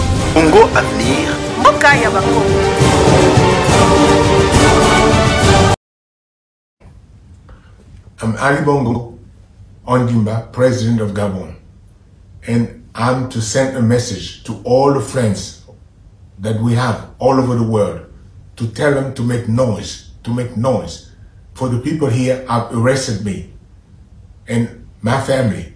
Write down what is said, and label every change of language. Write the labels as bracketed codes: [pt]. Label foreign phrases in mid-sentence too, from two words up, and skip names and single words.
[ln] Congo Avenir. Mboka ya Bakongo. [en] I'm Ali Bongo Ondimba, President of Gabon, and I'm to send a message to all the friends that we have all over the world to tell them to make noise, for the people here have arrested me and my family.